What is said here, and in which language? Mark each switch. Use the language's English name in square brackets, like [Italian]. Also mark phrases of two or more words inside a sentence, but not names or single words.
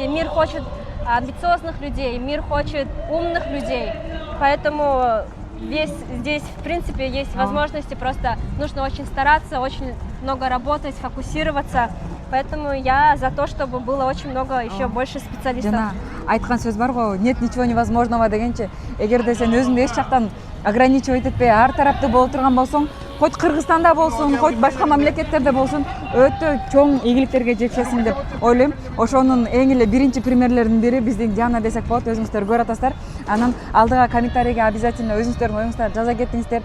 [Russian] Мир хочет амбициозных людей, мир хочет умных людей. Поэтому здесь, в принципе, есть возможности, просто нужно очень стараться, очень много работать, фокусироваться. Поэтому я за то, чтобы было очень много еще больше специалистов. [Kyrgyz] Жана айткан сөз бар го, [Russian] нет ничего невозможного дегенче. [Kyrgyz] Эгерде сен өзүңдү эч жактан ограничивать этпей, ар тараптуу боло турган болсоң, хоть Кыргызстанда болсун, хоть башка мамлекеттерде болсун, өтө чоң ийгиликтерге жетишесиң деп ойлойм. Ошонун эң эле биринчи примерлеринин бири биздин Диана десек болот, өзүңүздөр көрүп атасыздар. Анан алдыга комментарийге обязательно өзүңүздөрдүн оюңуздарды жаза кетиңиздер.